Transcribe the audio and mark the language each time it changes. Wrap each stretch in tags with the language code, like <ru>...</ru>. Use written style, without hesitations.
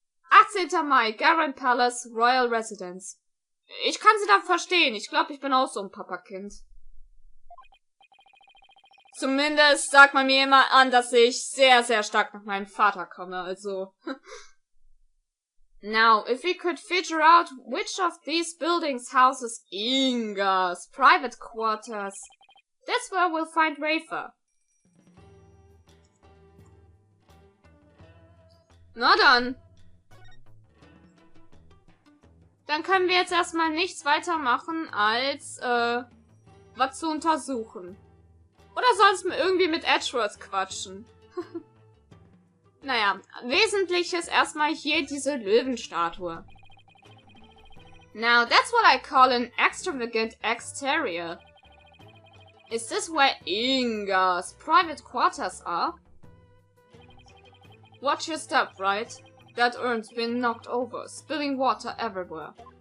<de>18. Mai, Jahren Palace, Royal Residence. Ich kann sie da verstehen. Ich glaube, ich bin auch so ein Papakind. Zumindest sagt man mir immer an, dass ich sehr, sehr stark nach meinem Vater komme, also.</de> <en>Now, if we could figure out which of these buildings houses Inga's private quarters, that's where we'll find Rafer.</en> <de>Na dann. Dann können wir jetzt erstmal nichts weitermachen, als, was zu untersuchen. Oder sonst irgendwie mit Edgeworth quatschen. Naja, wesentlich ist erstmal hier diese Löwenstatue.</de> <en>Now, that's what I call an extravagant exterior. Is this where Inga's private quarters are? Watch your step, Wright. That urn's been knocked over, spilling water everywhere.</en>